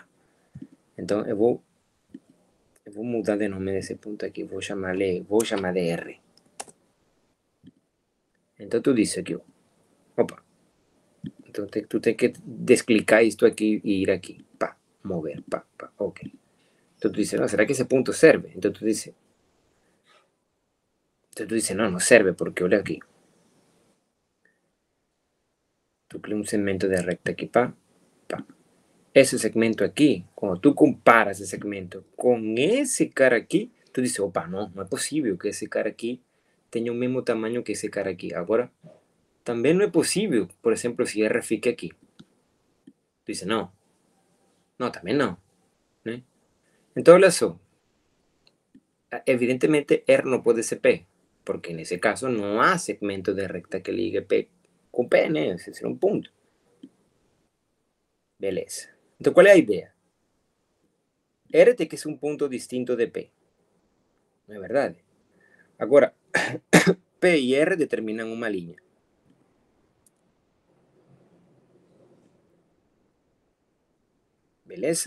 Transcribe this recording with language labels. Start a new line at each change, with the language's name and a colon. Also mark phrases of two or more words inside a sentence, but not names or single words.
Portuguese: Então, eu vou mudar de nome desse ponto aqui, vou chamar de R. Então, tu diz aqui, opa, então tu tem que desclicar isto aqui e ir aqui. Pá, mover, pá, pá, ok.
Spanish: Então tu dices, no, ¿será que ese punto serve? Entonces tú dices, no, no serve porque olha aquí. Tú creas un segmento de recta aquí, pa, pa. Ese segmento aquí, cuando tú comparas ese segmento con ese cara aquí, tú dices, opa, no, no es posible que ese cara aquí tenga el mismo tamaño que ese cara aquí. Ahora, también no es posible, por ejemplo, si R fica aquí. Tú dices, no, no, también no. ¿Eh? Entonces, eso, evidentemente R no puede ser P, porque en ese caso no hay segmento de recta que ligue P con P, né? Ese será un punto.
Portuguese: Beleza. Então, qual é a ideia? R tem que ser um ponto distinto de P. Não é verdade? Agora, P e R determinam uma linha. Beleza?